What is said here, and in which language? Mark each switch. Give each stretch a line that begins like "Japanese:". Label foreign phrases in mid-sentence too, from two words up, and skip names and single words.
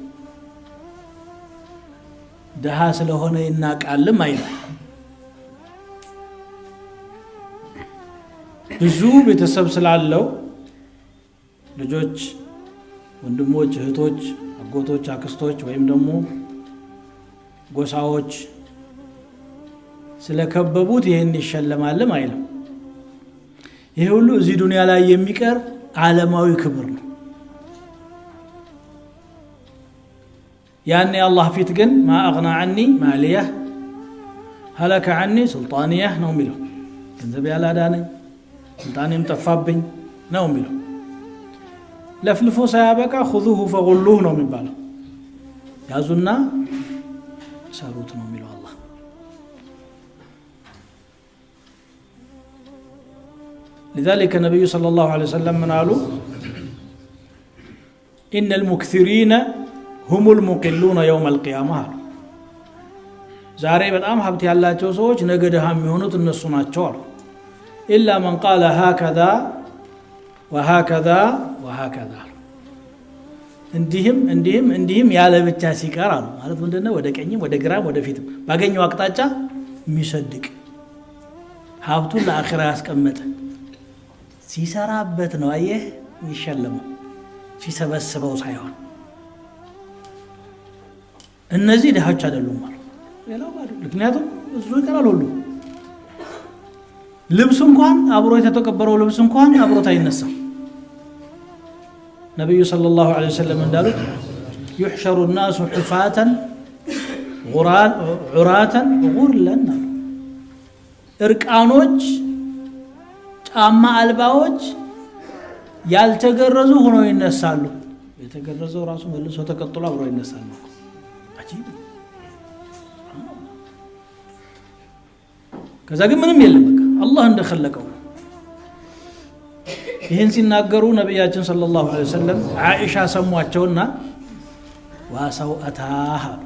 Amharic: ደሃ ስለሆነ ይናቃልም አይልም። ብዙ ቤተሰብ ስላለው ልጆች፣ ወንድሞች፣ እህቶች፣ አጎቶች፣ አክስቶች ወይም ደግሞ ጎሳዎች ስለከበቡት ይሄን ይሸለማልም አይልም። ይሄ ሁሉ እዚህ ዱንያ ላይ የሚቀር ዓለማዊ ክብር ነው። ያኔ አላህ ፊት ግን
Arabic: ما أغنى عني ماليه هلك عني سلطانيه
Amharic: ነው የሚለው ገንዘብ ያላዳነኝ ስልጣኔም ጠፋብኝ ነው የሚለው ለፍልፎ ሳያበቃ
Arabic: خذوه فغلوه
Amharic: ነው የሚባለው ያዙና ሰሩት ነው የሚለው አላህ
Arabic: لذلك النبي صلى الله عليه وسلم من قالوا إن المكثرين هم المقلون يوم القيامة
Amharic: ዛሬ በጣም ሀብት ያላቸው ሰዎች ነገ ደሃ የሚሆኑት እነሱ ናቸው
Arabic: إلا من قال هكذا وهكذا وهكذا
Amharic: እንዲህም ያለ ብቻ ሲቀር አሉ ማለት ምንድነው ወደ ቀኝም ወደ ግራም ወደ ፊትም ባገኘው አቅጣጫ የሚሰድቅ ሀብቱን ለአኺራ ያስቀመጠ ሲሰራበት ነው አየህ የሚሸለመው ሲሰበስበው ሳይሆን እነዚህ ደሃዎች አይደሉም ማለት ሌላው ማለት ምክንያቱም እሱ ይቀራል ሁሉ ልብስ እንኳን አብሮ የተተቀበረው ልብስ እንኳን አብሮት አይነሳም ነብዩ
Arabic: صلى الله عليه وسلم
Amharic: እንዳሉት
Arabic: يحشر الناس حفاة عراة غرلا
Amharic: እርቃኖች ጫማ አልባዎች ያልተገረዙ ሆነው ይነሳሉ የተገረዘው ራሱ መልሶ ተቀጥሎ አብሮ ይነሳል አጂብ ከዛ ግን ምንም የለም በቃ አላህ እንደخلቀው ይሄን ሲናገሩ ነብያችን
Arabic: صلى الله عليه وسلم
Amharic: አኢሻ ሰሟቸውና ዋሳው አታህ